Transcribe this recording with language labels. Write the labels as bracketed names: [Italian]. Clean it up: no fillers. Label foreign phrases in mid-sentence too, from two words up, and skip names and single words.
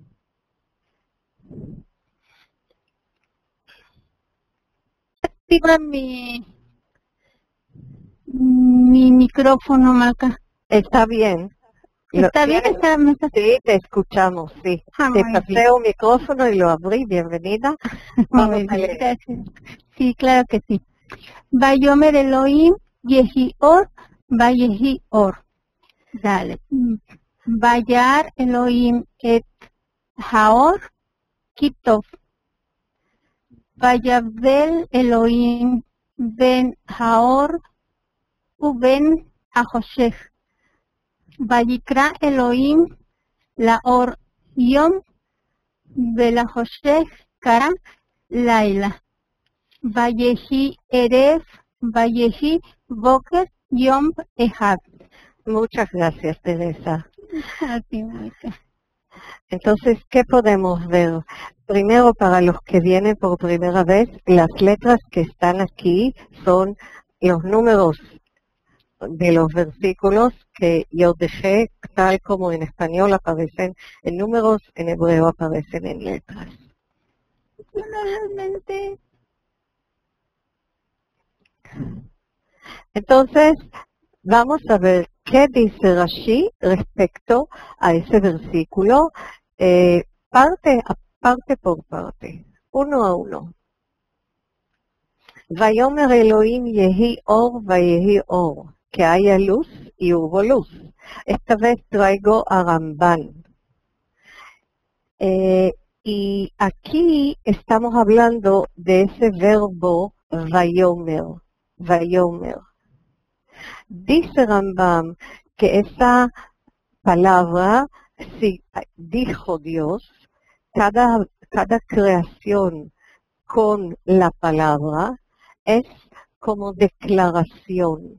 [Spanish] Activa mi micrófono, Malca. Está bien. ¿Está bien? Sí, te escuchamos, sí. Te Muy pasé bien. un micrófono y lo abrí. Bienvenida. Vamos Muy a bien, leer. gracias. Sí, claro que sí. [Hebrew] ויאמר אלהים יהי אור ויהי אור. [Spanish] Dale. [Hebrew] וירא אלהים את האור כי טוב. ויבדל אלהים בין האור ובין החשך. ויקרא אלהים לאור יום ולחשך קרא לילה. ויהי ערב ויהי בקר יום אחד. [Spanish] Muchas gracias, Teresa. Así, Malca. Entonces, ¿qué podemos ver? Primero, para los que vienen por primera vez, las letras que están aquí son los números de los versículos que yo dejé, tal como en español aparecen en números, en hebreo aparecen en letras. Realmente. Entonces, vamos a ver qué dice Rashi respecto a ese versículo, parte por parte, uno a uno. [Hebrew] ויאמר אלהים יהי אור ויהי אור, [Spanish] que haya luz y hubo luz. Esta vez traigo a Ramban. Y aquí estamos hablando de ese verbo vayomer, vayomer. Dice Rambam que esa palabra, si dijo Dios, cada creación con la palabra es como declaración.